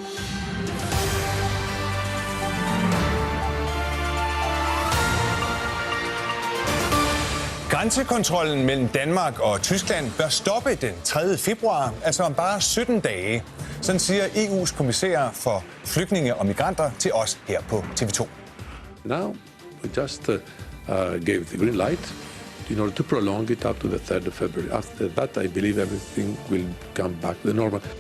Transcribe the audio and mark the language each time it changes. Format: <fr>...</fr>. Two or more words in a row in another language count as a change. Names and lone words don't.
<da>Grænsekontrollen mellem Danmark og Tyskland bør stoppe den 3. februar, altså om bare 17 dage. Sådan siger EU's kommissær for flygtninge og migranter til os her på TV2.</da> <en>Now we just gave the green light in order to prolong it up to the 3rd of February. After that, I believe everything will come back to the normal.</en>